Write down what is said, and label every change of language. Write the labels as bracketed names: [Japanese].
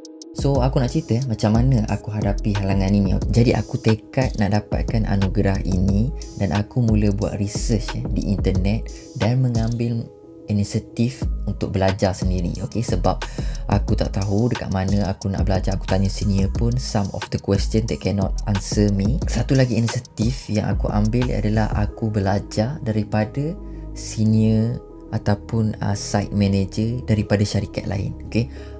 [Malay] So aku nak cerita macam mana aku hadapi halangan ini. Jadi aku tekad nak dapatkan anugerah ini dan aku mula buat research di internet dan mengambil inisiatif untuk belajar sendiri, okay? Sebab aku tak tahu dekat mana aku nak belajar. Aku tanya senior pun, [English] some of the question they cannot answer me. [Malay] Satu lagi inisiatif yang aku ambil adalah aku belajar daripada senior ataupun site manager daripada syarikat lain, okay?